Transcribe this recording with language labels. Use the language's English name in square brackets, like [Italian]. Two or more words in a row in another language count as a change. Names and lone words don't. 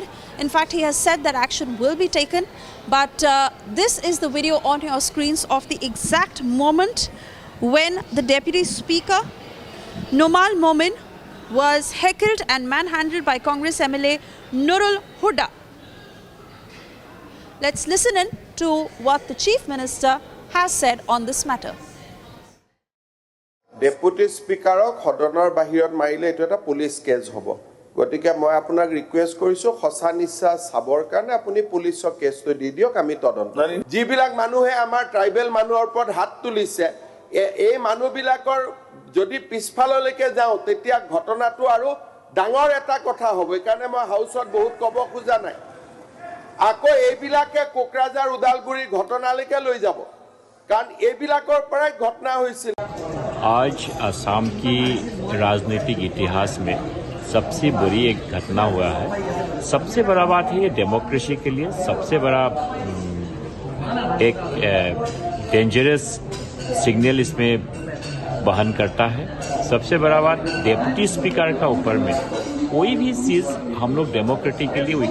[English] In fact, he has said that action will be taken. But this is the video on your screens of the exact moment when the Deputy Speaker, Numal Momin, was heckled and manhandled by Congress MLA Nurul Huda. Let's listen in to what the Chief Minister has said on this matter. Deputy Speakerok [Assamese] সদনৰ বাহিৰত মাৰিলে এটো এটা পুলিশ কেছ হ'ব গতিকে মই আপোনাক ৰিকুৱেষ্ট কৰিছো হসা নিচা সাবৰ কাৰণে আপুনি পুলিশক কেছটো দি দিয়ক আমি তদন্ত যিবিলাক মানুহে আমাৰ ট্ৰাইবেল মানুহৰ ওপৰত হাত তুলিছে এই মানুহবিলাকৰ যদি পিছফাললৈকে যাও তেতিয়া ঘটনাটো আৰু ডাঙৰ এটা কথা হ'ব কাৰণে মই হাউসত বহুত কব খোজা নাই আকৌ এইবিলাকে কোকৰাঝাৰ উদালগুৰি ঘটনালৈকে লৈ যাব কাৰণ এইবিলাকৰ পৰাই ঘটনা হৈছিল [Hindi] आज असम की राजनीतिक इतिहास में सबसे बड़ी एक घटना हुआ है सबसे बड़ा बात है ये डेमोक्रेसी के लिए सबसे बड़ा एक [English] dangerous signal [Hindi] इसमें वहन करता है सबसे बड़ा बात [English] deputy speaker [Hindi] का ऊपर में कोई भी चीज हम लोग [English] democratically we